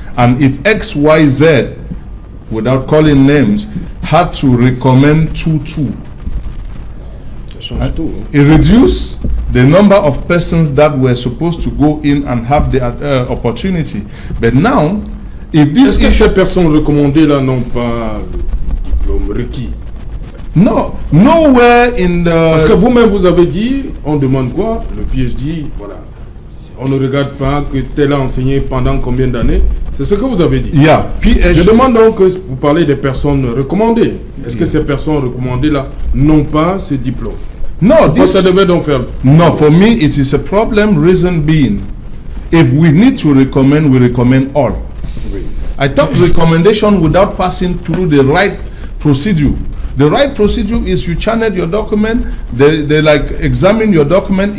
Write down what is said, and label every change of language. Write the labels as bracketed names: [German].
[English] And if X, Y, Z, without calling names, had to recommend 2,2. It reduced the number of persons that were supposed to go in and have the opportunity. But now, if this... [French] Est-ce que ces personnes recommandées là n'ont pas le diplôme requis? [English] No, nowhere in the... [French] Parce que vous-même vous avez dit, on demande quoi? Le PhD, voilà. On ne regarde pas que tel a enseigné pendant combien d'années. C'est ce que vous avez dit. [English] Yeah, PhD. [French] Je demande donc, vous parlez des personnes recommandées. Est-ce que ces personnes recommandées là n'ont pas ce diplôme? [English] No, [French] ça devait donc faire. [English] No, for me it is a problem. Reason being, if we need to recommend, we recommend all. [French] Oui. [English] I thought recommendation without passing through the right procedure. The right procedure is you channel your document. They like examine your document.